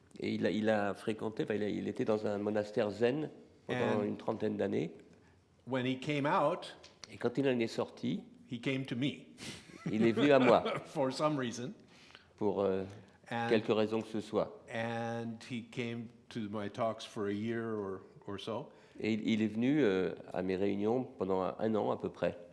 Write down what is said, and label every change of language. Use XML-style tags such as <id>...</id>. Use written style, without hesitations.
<fr>Et il a fréquenté, il était dans un monastère zen pendant</fr> <en>And-</en> <fr>une trentaine d'années.</fr> <en>When he came out,</en> <fr>Et quand il en est sorti,</fr> <en>he came to me</en> <fr>il est venu à moi</fr> <en>for some reason,</en> <fr>pour</fr> <en>and,</en> <fr>quelque raison que ce soit.</fr> <en>and he came to my talks for a year or so.</en> <fr>Et il est venu à mes réunions pendant un an à peu près.</fr>